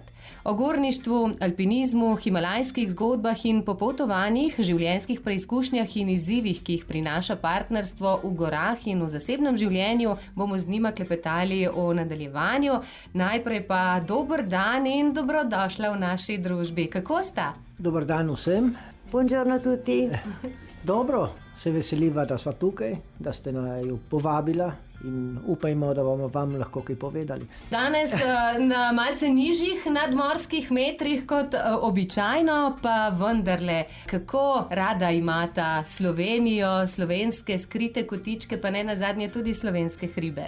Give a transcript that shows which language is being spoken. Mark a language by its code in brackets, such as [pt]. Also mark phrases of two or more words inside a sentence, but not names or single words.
[sl] O gorništvu, alpinizmu, himalajskih zgodbah in popotovanjih, življenjskih preizkušnjah in izzivih, ki jih prinaša partnerstvo v gorah in v zasebnem življenju, bomo z njima klepetali o nadaljevanju. Najprej pa dober dan in dobrodošla v naši družbi. Kako sta? Dobar dan vsem. [it] Buongiorno a tutti. [sl] Dobro, se veseliva, da sva tukaj, da ste naju povabila in upajmo, da bomo vam lahko kaj povedali. Danes na malce nižjih nadmorskih metrih kot običajno, pa vendarle, kako rada imata Slovenijo, slovenske skrite kotičke, pa ne nazadnje tudi slovenske hribe?